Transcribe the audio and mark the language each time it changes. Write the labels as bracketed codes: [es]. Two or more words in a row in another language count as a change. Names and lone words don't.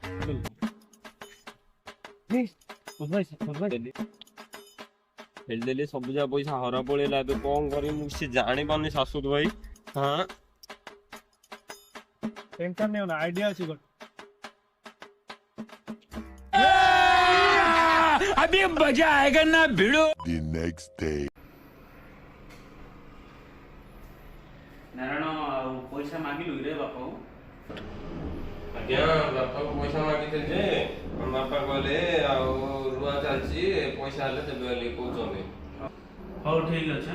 [or] ଖେଳିଦେଲି ସବୁ ଯାକ ପଇସା ହରା ପଳେଇଲା ଏବେ କଣ କରିବି ମୁଁ କିଛି ଜାଣିପାରୁନି ଶାଶୁର ଭାଇ। ହଁ ଟେନସନ ନିଅ ନା ଆଇଡିଆ ଅଛି ଗୋଟେ। [hi] अभी मजा आएगा ना भिड़ो। [en] The next day. [or] ନାରାୟଣ ଆଉ ପଇସା ମାଗିଲୁ ରେ ବାପା ଆଜ୍ଞା ବାପାକୁ ପଇସା ମାଗିଥିଲି ଯେ ବାପା କହିଲେ ଆଉ ରୁଆ ଚାଲିଛି ପଇସା ହେଲେ ଦେବେ ବୋଲି କହୁଛନ୍ତି। ହଉ ଠିକ ଅଛି।